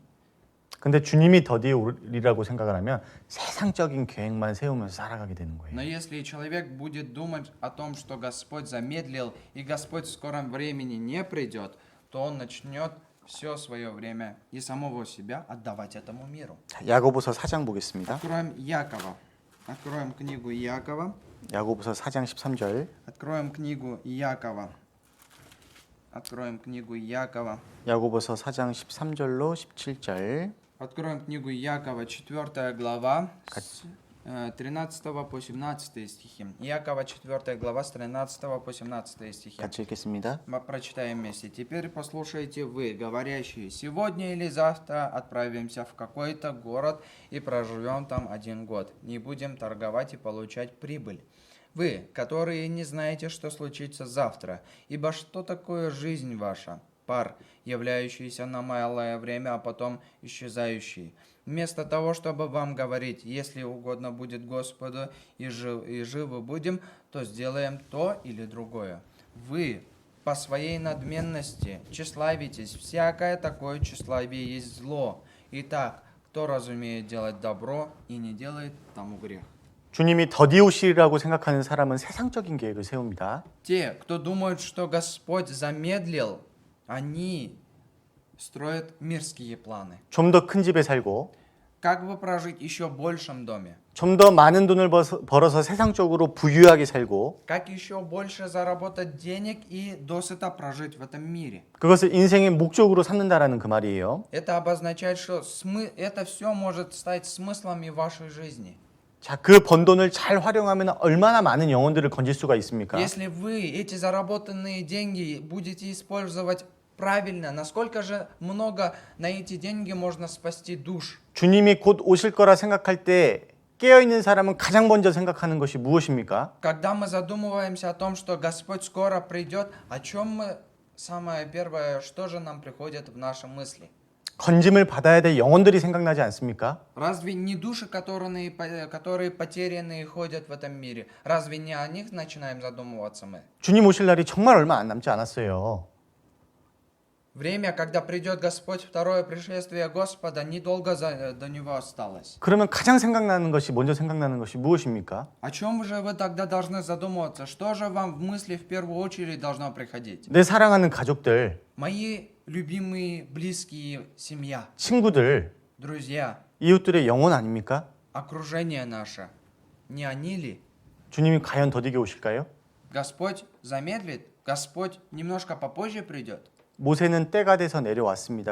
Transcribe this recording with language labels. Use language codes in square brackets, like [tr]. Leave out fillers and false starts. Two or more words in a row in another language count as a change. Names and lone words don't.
[ko] 근데 주님이 더디에 오리라고 생각을 하면 세상적인 계획만 세우면서 살아가게 되는 [ru] Но [ko] 거예요. [ru] если человек будет думать о том, что Господь замедлил и Господь в скором времени не придет, то он начнет все свое время и самого себя отдавать этому миру. [ko] 자, 야고보서 4장 보겠습니다. [ru] Откроем Якова. Откроем книгу Якова. [ko] 야고보서 4장 13절. [ru] Откроем книгу Якова. Откроем книгу Якова. [ko] 야고보서 4장 13절로 17절. [ru] Откроем книгу Якова, 4 глава, с 13 по 17 стихи. Якова, 4 глава, с 13 по 17 стихи. [ko] 같이 읽겠습니다. [ru] Мы прочитаем вместе. «Теперь послушайте вы, говорящие, сегодня или завтра отправимся в какой-то город и проживем там 1 год. Не будем торговать и получать прибыль. Вы, которые не знаете, что случится завтра, ибо что такое жизнь ваша? Пар, являющийся на малое время, а потом исчезающий. Вместо того, чтобы вам говорить, если угодно будет Господу и живы будем, то сделаем то или другое. Вы по своей надменности тщеславитесь, всякое такое тщеславие есть зло. Итак, кто разумеет делать добро и не делает, тому грех». [ko] 주님이 더디 오시리라고 생각하는 사람은 세상적인 계획을 세웁니다. [ru] Те, кто думают, что Господь замедлил, они строят мирские планы. [ko] 좀 더 큰 집에 살고 [ru] Как бы прожить еще в большем доме? [ko] 좀 더 많은 돈을 벌어서 세상적으로 부유하게 살고 [ru] Как еще больше заработать денег и досыта прожить в этом мире? [ko] 그것을 인생의 목적으로 삼는다라는 그 말이에요. [ru] Это обозначает, что это все может стать смыслами вашей жизни. [ko] 자, 그 번 돈을 잘 활용하면 얼마나 많은 영혼들을 건질 수가 있습니까? [ru] Если вы эти заработанные деньги будете использовать правильно, насколько же много на эти деньги можно спасти душ? [ko] 주님이 곧 오실 거라 생각할 때 깨어 있는 사람은 가장 먼저 생각하는 것이 무엇입니까? [ru] Когда мы задумываемся о том, что Господь скоро придет, о чем мы самое первое, что же нам приходит в наши мысли? [ko] 건짐을 받아야 될 영혼들이 생각나지 않습니까? [ru] Разве не души, которые потеряны и ходят в этом мире? Разве не о них начинаем задумываться мы? [ko] 주님 오실 날이 정말 얼마 안 남지 않았어요. [ru] Время, когда придет Господь, второе пришествие Господа, недолго до Него осталось. [ko] 그러면 가장 생각나는 것이 먼저 생각나는 것이 무엇입니까? [ru] О чем же вы тогда должны задумываться? Что же вам в мысли в первую очередь должно приходить? [ko] 내 사랑하는 가족들, [ru] Мои любимые, близкие, семья, [ko] 친구들, [ru] друзья, [ko] 이웃들의 영혼 아닙니까? [ru] окружение наше. Не они ли? [ko] 주님이 과연 더디게 오실까요? [ru] Господь замедлит? Господь немножко попозже придет? [ko] 모세는 때가 돼서 내려왔습니다.